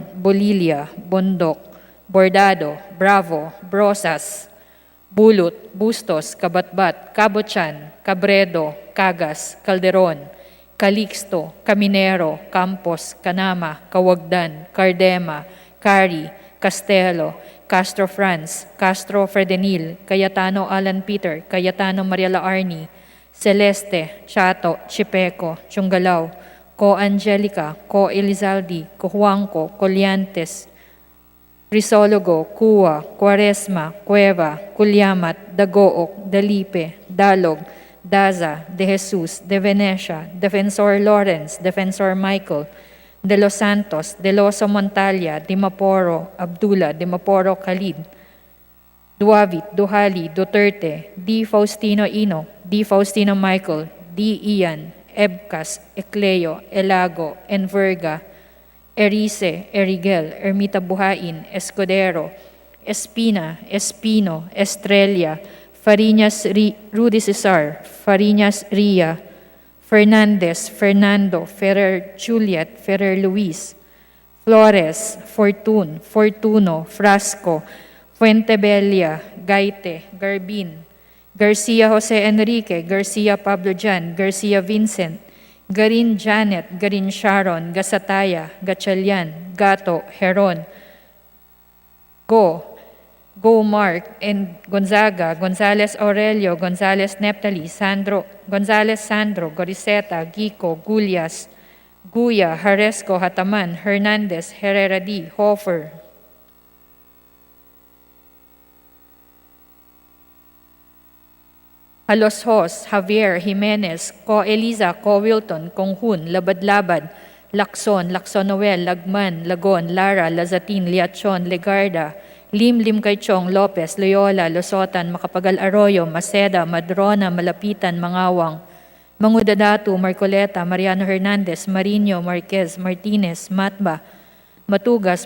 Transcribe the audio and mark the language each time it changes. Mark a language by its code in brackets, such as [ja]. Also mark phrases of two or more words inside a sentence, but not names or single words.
[en] Bolilia, Bondok, Bordado, Bravo, Brosas, Bulut, Bustos, Kabatbat, Cabochan, Cabredo, Cagas, Calderon, Calixto, Caminero, Campos, Canama, Kawagdan, Cardema, Cari, Castelo, Castro Franz, Castro Fredenil, Cayetano Alan Peter, Cayetano Mariela Arni, Celeste, Chato, Chipeco, Chungalao, Co Angelica, Co Elizaldi, Co Juanco, Coliantes, Risologo, Cua, Quaresma, Cueva, Culyamat, Dagook, Dalipe, Dalog, Daza, De Jesus, De Venecia, Defensor Lawrence, Defensor Michael, De Los Santos, De Loso Montalia, Dimaporo, Abdullah, Dimaporo Khalid, Duavit, Duhali, Duterte, D. Faustino Ino, D. Faustino Michael, D. Ian, Ebcas, Ecleo, Elago, Enverga, Erice, Erigel, Ermita Buhain, Escudero, Espina, Espino, Estrella, Fariñas Rudy Cesar, Fariñas Ria, Fernandez, Fernando, Ferrer Juliet, Ferrer Luis, Flores, Fortun, Fortuno, Frasco, Fuentebella, Gaite, Garbin, Garcia Jose Enrique, Garcia Pablo Jan, Garcia Vincent, Garin Janet, Garin Sharon, Gasataya, Gatchalian, Gato, Heron, Go Mark, and Gonzaga, Gonzales Aurelio, Gonzales Neptali, Sandro, Gonzales Sandro, Goriseta, Gico, Gulyas, Guya, Haresco, Hataman, Hernandez, Herrera D, Hofer, Haloshos, Javier, Jimenez, Co Eliza, Co Wilton, Konghun, Labad-Labad, Lacson, Lacson Noel, Lagman, Lagon, Lara, Lazatin, Liachon, Legarda, Lim Kaichong, Lopez, Loyola, Losotan, Macapagal Arroyo, Maceda, Madrona, Malapitan, Mangawang, Mangudadatu, Marcoleta, Mariano Hernandez, Marino, Marquez, Martinez, Matba, Matugas,